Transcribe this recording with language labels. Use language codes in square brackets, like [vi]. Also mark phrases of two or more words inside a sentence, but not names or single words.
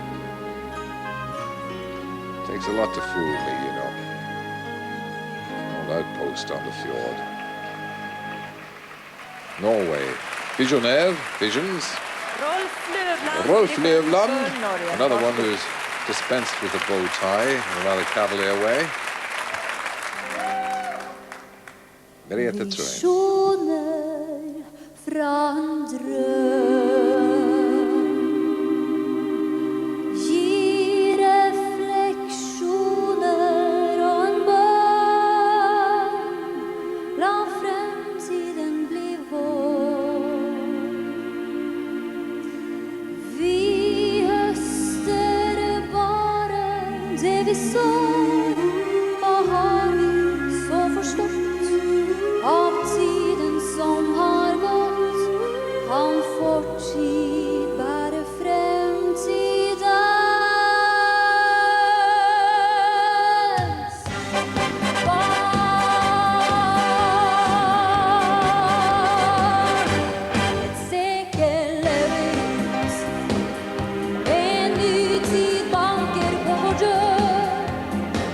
[en] Takes a lot to fool me, you know. Outpost on the fjord. Norway. Visionaire, Visions. Rolf Løvland, another one who's dispensed with a bow tie in a rather cavalier way. Merete Troyen. [no] Visioner fra en drøm gir refleksjoner og en bønn. La fremtiden bli vår. Vi høster bare det vi sår. Hva har vi så forstått av tiden som har gått? Kan fortid bære fremtidens barn? Et sekel lever ut, en ny tid banker på vår dør.